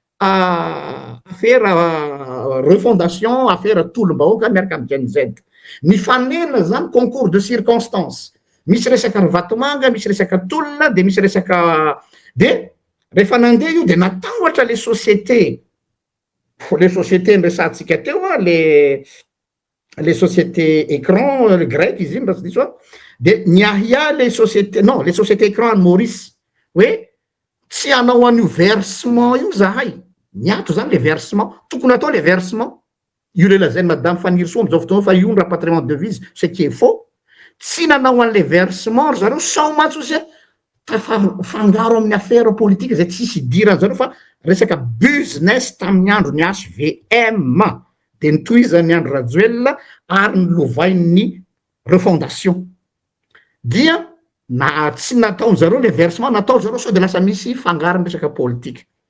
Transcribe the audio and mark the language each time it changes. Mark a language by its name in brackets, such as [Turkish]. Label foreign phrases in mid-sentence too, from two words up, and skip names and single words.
[Malagasy] refondation affaire tolom-bahoaka miaraka amin'ny GNZ nifanena zany [French] concours de circonstance [Malagasy] misy resaka Vatomanga misy resaka tolona de misy resaka de rehefa nandeha io de natahotra [French] les sociétés [Malagasy] nresantsika teo les [French] sociétés écran grec [Malagasy] izy iny raha tsy diso de niahia [French] les sociétés écran [Malagasy] any Maurice hoe tsy anao an'io versement io zahay niato zany [French] le versement [Malagasy] tokony atao [French] le versement [Malagasy] io le lazainy madame Fanny Rsou am'izao fotoana fa io ny [French] rapatriement de devise ce qui est faux [Malagasy] tsy nanao an' [French] le versement [Malagasy] zareo saomatsy ose fangaro amin'ny [French] affaire politique [Malagasy] zay tsisy idirany zareo fa resaka business tamin'ny andro ny HVM de nitohizany andro Rajoelina ary nilovainy refondation dia na tsy nataony zareo [French] le versement [Malagasy] natao zareo sao de lasa misy fangarony resaka politique